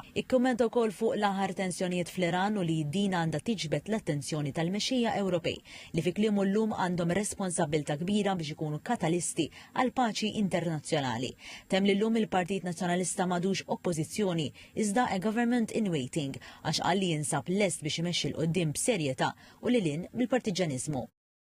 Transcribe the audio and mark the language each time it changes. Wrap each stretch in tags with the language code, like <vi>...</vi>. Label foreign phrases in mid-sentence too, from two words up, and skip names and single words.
<mt>Ikkummenta wkoll fuq l-aħħar tensjonijiet fl-Iran u li din għandha tiġbed l-attenzjoni tal-mexxejja Ewropej li fi kliemu llum għandhom responsabbilta kbira biex ikunu katalisti għal paċi internazzjonali. Tem li llum il-Partit Nazzjonalista madux oppożizzjoni iżda</mt> <en>a government in waiting</en> <mt>għax qal li jinsab lest biex imexxi l-qoddim b'serjetà u lilin bil-partiġanizmu.</mt>